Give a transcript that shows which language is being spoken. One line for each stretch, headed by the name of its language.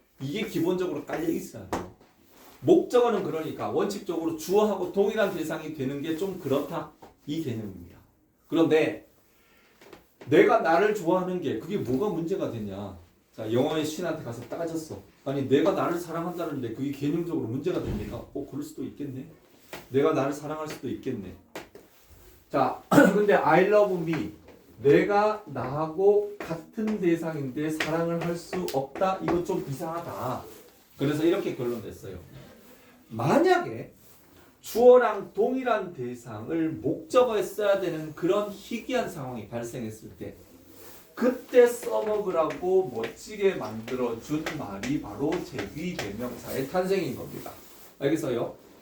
Korean: 이게 기본적으로 깔려 있어야 돼요. 목적어는 그러니까 원칙적으로 주어하고 동일한 대상이 되는 게 좀 그렇다. 이 개념입니다. 그런데 내가 나를 좋아하는 게 그게 뭐가 문제가 되냐? 자, 영어의 신한테 가서 따졌어. 아니, 내가 나를 사랑한다는데 그게 개념적으로 문제가 됩니까? 그럴 수도 있겠네. 내가 나를 사랑할 수도 있겠네. 자, 근데
English: I love me.
Korean: 내가 나하고 같은 대상인데 사랑을 할 수 없다. 이거 좀 이상하다. 그래서 이렇게 결론 냈어요. 만약에 주어랑 동일한 대상을 목적어에 써야 되는 그런 희귀한 상황이 발생했을 때 그때 써먹으라고 멋지게 만들어준 말이 바로 제귀대명사의 탄생인 겁니다. 알겠어요?